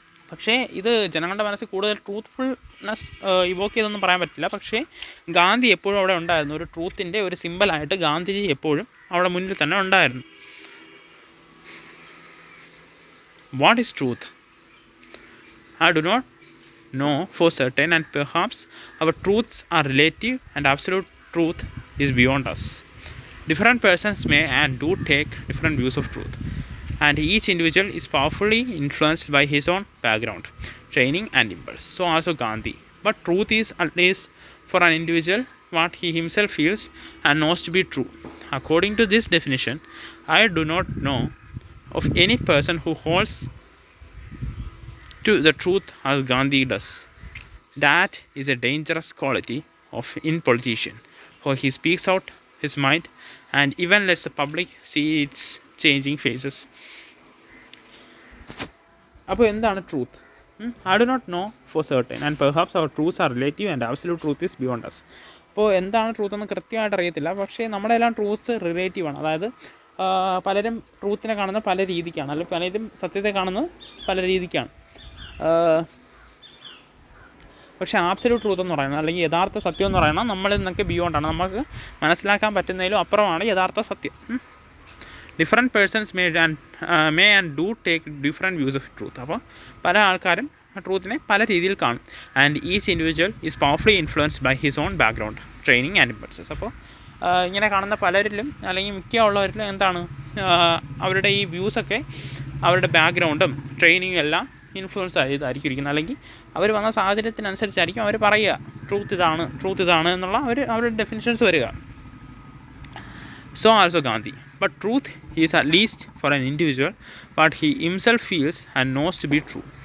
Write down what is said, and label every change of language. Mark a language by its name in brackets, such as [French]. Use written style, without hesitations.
[Malayalam] പക്ഷേ ഇത് ജനങ്ങളുടെ മനസ്സിൽ കൂടുതൽ ട്രൂത്ത്ഫുൾനെസ് ഇവോക്ക് ചെയ്തൊന്നും പറയാൻ പറ്റില്ല. പക്ഷേ ഗാന്ധി എപ്പോഴും അവിടെ ഉണ്ടായിരുന്നു. ഒരു ട്രൂത്തിൻ്റെ ഒരു സിമ്പലായിട്ട് ഗാന്ധിജി എപ്പോഴും അവിടെ മുന്നിൽ തന്നെ ഉണ്ടായിരുന്നു. [English] What is truth? I do not know for certain, and perhaps our truths are relative and absolute truth is beyond us. Different persons may and do take different views of truth, and each individual is powerfully influenced by his own background, training and impulse. So also Gandhi. But truth is, at least for an individual, what he himself feels and knows to be true. According to this definition, I do not know of any person who holds to the truth as Gandhi does. That is a dangerous quality in politician, for he speaks out his mind and even lets the public see its changing faces. [Malayalam] അപ്പോൾ എന്താണ് truth? [English] I do not know for certain, and perhaps our truths are relative and absolute truth is beyond us. [Malayalam] അപ്പോൾ എന്താണ് truth എന്ന് കൃത്യമായിട്ട് അറിയത്തില്ല. പക്ഷേ നമ്മുടെ എല്ലാം ട്രൂത്ത്സ് റിലേറ്റീവാണ്. അതായത് പലരും ട്രൂത്തിനെ കാണുന്നത് പല രീതിക്കാണ്, അല്ലെങ്കിൽ പലരും സത്യത്തെ കാണുന്നത് പല രീതിക്കാണ്. പക്ഷേ ആബ്സല്യൂട്ട് ട്രൂത്ത് എന്ന് പറയുന്നത്, അല്ലെങ്കിൽ യഥാർത്ഥ സത്യം എന്ന് പറയുന്നത് നമ്മളിൽ നിന്നൊക്കെ ബിയോണ്ടാണ്, നമുക്ക് മനസ്സിലാക്കാൻ പറ്റുന്നതിലും അപ്പുറമാണ് യഥാർത്ഥ സത്യം. [English] Different persons may and do take different views of truth. [Malayalam] അപ്പോൾ പല ആൾക്കാരും ട്രൂത്തിനെ പല രീതിയിൽ കാണും. [English] And each individual is powerfully influenced by his own background, training and impulses. [Malayalam] അപ്പോൾ ഇങ്ങനെ കാണുന്ന പലരിലും അല്ലെങ്കിൽ മിക്ക ഉള്ളവരിലും എന്താണ്, അവരുടെ ഈ വ്യൂസൊക്കെ അവരുടെ ബാക്ക്ഗ്രൗണ്ടും ട്രെയിനിങ്ങും എല്ലാം ഇൻഫ്ലുവൻസ് ആയിരിക്കും ഇരിക്കുന്നത്. അല്ലെങ്കിൽ അവർ വന്ന സാഹചര്യത്തിനനുസരിച്ചായിരിക്കും അവർ പറയുക ട്രൂത്ത് ഇതാണ് എന്നുള്ള അവരുടെ ഡെഫിനിഷൻസ് വരിക. [English] So also Gandhi. But truth is at least for an individual what he himself feels and knows to be true.